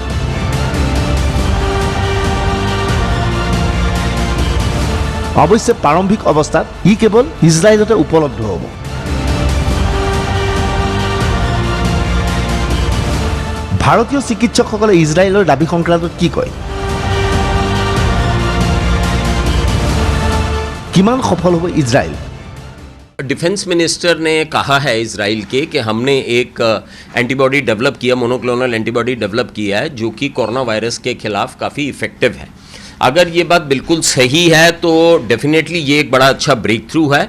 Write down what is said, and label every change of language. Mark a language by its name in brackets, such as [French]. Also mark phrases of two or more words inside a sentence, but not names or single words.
[Assamese] অৱশ্যে প্ৰাৰম্ভিক অৱস্থাত ই কেৱল ইজৰাইলতে উপলব্ধ হ'ব। ভাৰতীয় চিকিৎসকসকলে ইজৰাইলৰ দাবী সংক্ৰান্তত কি কয়? কিমান সফল হ'ব ইজৰাইল? [English] defence minister [Hindi] ने कहा है इजराइल के कि हमने एक [English] antibody develop [Hindi] किया, [English] monoclonal antibody develop [Hindi] किया है जो कि कोरोना वायरस के खिलाफ काफ़ी इफ़ेक्टिव है। अगर ये बात बिल्कुल सही है तो डेफिनेटली ये एक बड़ा अच्छा [English] break through [Hindi] है।